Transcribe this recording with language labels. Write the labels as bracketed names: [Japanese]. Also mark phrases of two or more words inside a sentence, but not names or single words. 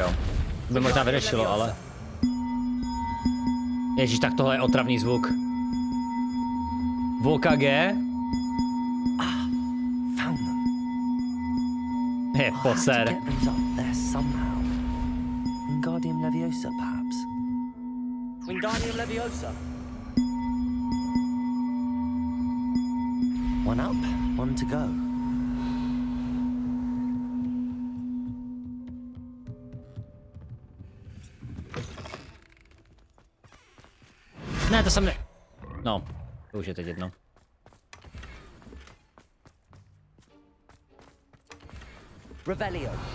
[Czech] To by možná vyřešilo, ale... Ježíš, tak tohle je otravný zvuk. VKG? Je poser. [English] Wingardium Leviosa, perhaps? Wingardium Leviosa. One up, one to go. [Czech] Ne, to jsem ne... No, to už je teď jedno. Revelio.